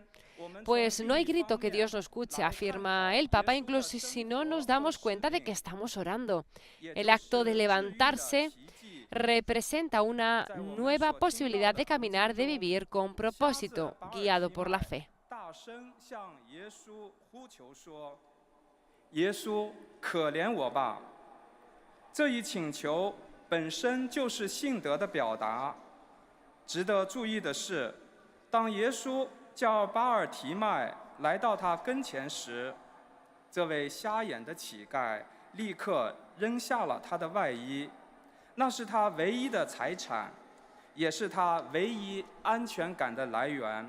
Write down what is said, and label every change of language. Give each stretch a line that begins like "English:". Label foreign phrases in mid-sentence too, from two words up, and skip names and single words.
Spanish: Pues no hay grito que Dios no escuche, afirma el Papa, incluso si no nos damos cuenta de que estamos orando. El acto de levantarse representa una nueva posibilidad de caminar, de vivir con propósito, guiado por la fe.
Chinese: 耶稣，可怜我吧！这一请求本身就是信德的表达。值得注意的是，当耶稣叫巴尔提麦来到他跟前时，这位瞎眼的乞丐立刻扔下了他的外衣，那是他唯一的财产，也是他唯一安全感的来源。